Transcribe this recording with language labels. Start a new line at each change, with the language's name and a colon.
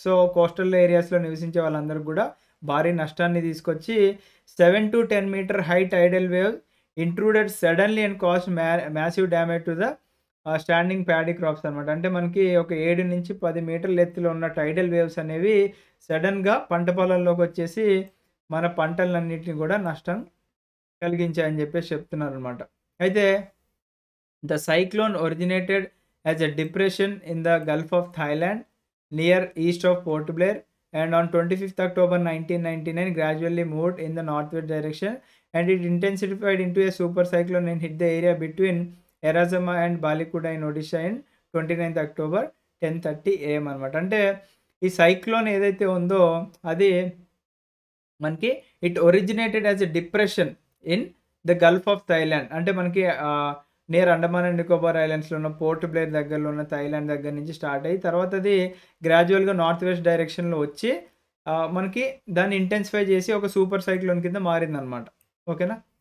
Telugu: So, coastal ఏరియాస్‌లో నివసించే వాళ్ళందరికి కూడా భారీ నష్టాన్ని తీసుకొచ్చి
English: 7-10 metre high tidal wave intruded suddenly and caused massive damage to the standing paddy crops అనమాట.
Telugu: అంటే మనకి ఒక 7-10 మీటర్ల ఎత్తులో ఉన్న టైడల్ వేవ్స్ అనేవి సడెన్‌గా పంట పొలాల్లోకి వచ్చేసి మన పంటలన్నిటిని కూడా నష్టం కలిగించాయని చెప్పేసి చెప్తున్నారనమాట.
English: అయితే the cyclone originated as a depression in the gulf of Thailand near east of Port Blair and on 25th October 1999 gradually moved in the northwest direction and it intensified into a super cyclone and hit the area between Erazama and Balikuda in Odisha in 29th October 10:30 AM అనమాట.
Telugu: అంటే ఈ cyclone ఏదైతే ఉందో అది మనకి
English: It originated as a depression in the gulf of Thailand.
Telugu: అంటే మనకి near Andaman and Nicobar ఐలాండ్స్‌లో ఉన్న పోర్ట్ బ్లేర్ దగ్గరలో ఉన్న థాయిలాండ్ దగ్గర నుంచి స్టార్ట్ అయ్యి తర్వాత అది గ్రాడ్యువల్‌గా నార్త్ వెస్ట్ డైరెక్షన్‌లో వచ్చి మనకి దాన్ని ఇంటెన్సిఫై చేసి ఒక సూపర్ సైక్లోన్ కింద మారిందనమాట. ఓకేనా?